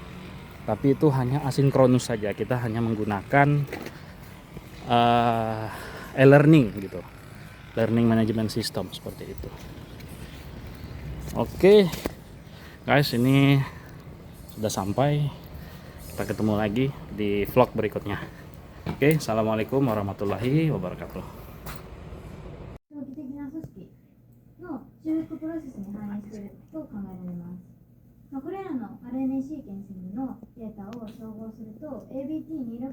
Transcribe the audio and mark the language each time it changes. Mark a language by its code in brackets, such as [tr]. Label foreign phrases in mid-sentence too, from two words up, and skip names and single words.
[id] Tapi itu hanya asinkronus saja. Kita hanya menggunakan e-learning gitu. [en] Learning management system [id] seperti itu. Oke, guys, ini sudah sampai. Kita ketemu lagi di vlog berikutnya. Oke, [ar] السلام عليكم ورحمة الله وبركاته. [ja] 長期的な組織の修復プロセスに反映していると考えられます。これらの RNA シーケンシングのデータを照合すると ABT26